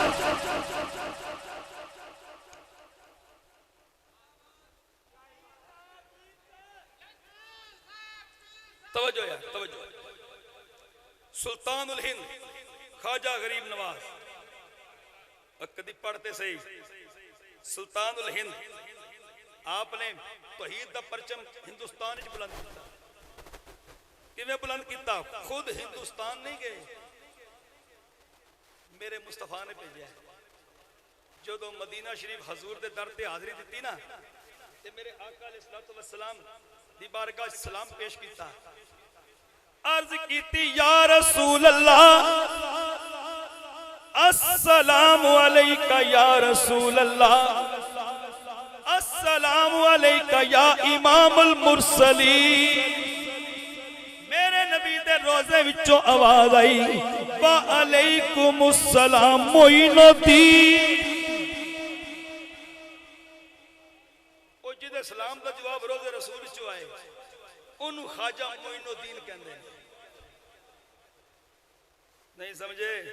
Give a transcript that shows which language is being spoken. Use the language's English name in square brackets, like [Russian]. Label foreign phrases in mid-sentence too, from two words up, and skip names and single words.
[Punjabi] توجہ یار توجہ سلطان الہند خواجہ غریب نواز کدی پڑھتے سہی سلطان الہند آپنے توحید دا پرچم ہندوستان چ بلند کیا کویں بلند کیا خود ہندوستان نہیں گئے میرے مصطفیٰ نے بھیجا جو مدینہ شریف حضور دے در تے حاضری دی نہ تے میرے آقا [Arabic] عليه الصلاة والسلام [Punjabi] دی بارگاہ سلام پیش کیا عرض کیتی [Arabic] يا رسول الله السلام عليك يا رسول الله السلام عليك يا إمام المرسلين [Punjabi] میرے نبی دے روضے وچوں آواز آئی [Arabic] وعليكم السلام معين الدين [Punjabi] او جدے سلام دا جواب روضہ رسول وچوں آئے اونوں خواجہ معین الدین کہندے نہیں سمجھے